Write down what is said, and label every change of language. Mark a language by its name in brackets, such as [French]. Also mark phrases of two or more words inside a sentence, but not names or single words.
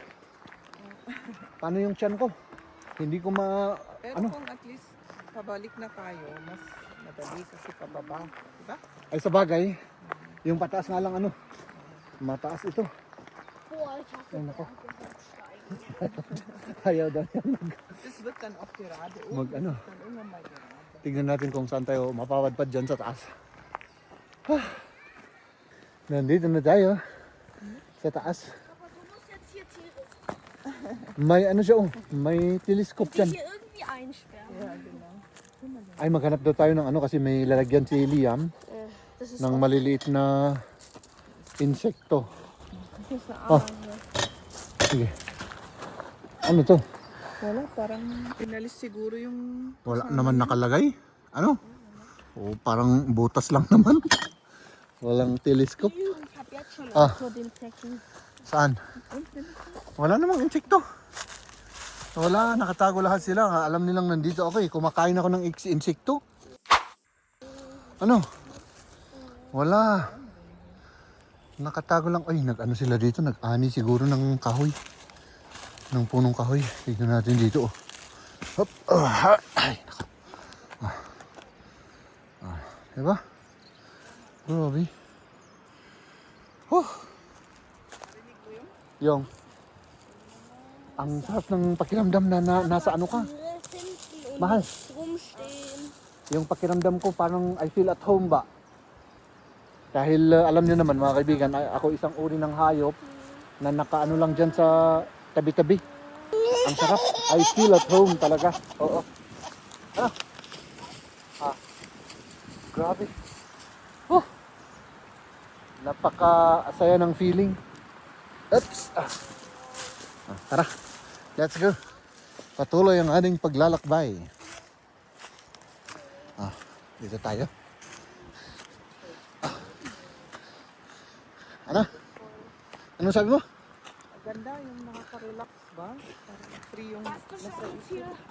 [Filipino] Paano yung tiyan ko? Hindi ko Pero ano? kung at least pabalik na tayo, mas madali kasi pababa. Diba? Ay sa bagay, yung pataas nga lang ano, mataas ito. Ay nako. Ayaw daw yan [German] Dus wird dann auch gerade [Filipino] mag ano. [German] dann irgendwann mal gerade. [Filipino] Tignan natin kung saan tayo mapapadpad dyan sa taas. Nandito na tayo sa taas. [German] Aber du musst jetzt hier Tiere [Filipino] May ano siya oh, may telescope dyan. [German] hier irgendwie einsperren. Ja, genau. [Filipino] Ay maghanap daw tayo ng ano kasi may lalagyan si Liam [German] Das ist [Filipino] ng maliliit na insekto. [German] Das ist eine Oh. Ameise. [Filipino] Sige. Ano to? Wala, parang pinalis siguro yung... Wala naman nakalagay. Ano? Oh, parang butas lang naman. Walang telescope. [German] Ich habe jetzt schon Ah. Angst vor den Zecken. [Filipino] Saan? Wala namang insekto. Wala, nakatago lahat sila. Alam nilang nandito ako eh. Kumakain ako ng insekto. Ano? Wala. Nakatago lang. Ay, nag-ano sila dito? Nag-ani siguro ng kahoy. Ng punong kahoy. Tignan natin dito oh. Hop. Ay, naka. Diba? Grabe. Yung ang sarap ng pakiramdam na, nasa ano ka. [German] Tiere finden und [Filipino] Mahal. [German] rumstehen. [Filipino] Yung pakiramdam ko parang [English] I feel at home [Filipino] ba. Dahil alam niyo naman mga kaibigan, ako isang uri ng hayop na nakaano lang dyan sa tabi-tabi. Ang sarap. [English] I feel at home [Filipino] talaga. Oo. Ano? Grabe. Oh. Napaka-saya ng feeling. Oops. Tara. [English] Let's go. [Filipino] Patuloy ang ating paglalakbay. Dito tayo. Ano? Ano sabi mo? Ganda yung nakaka-relax ba? Parang free yung nasa isip.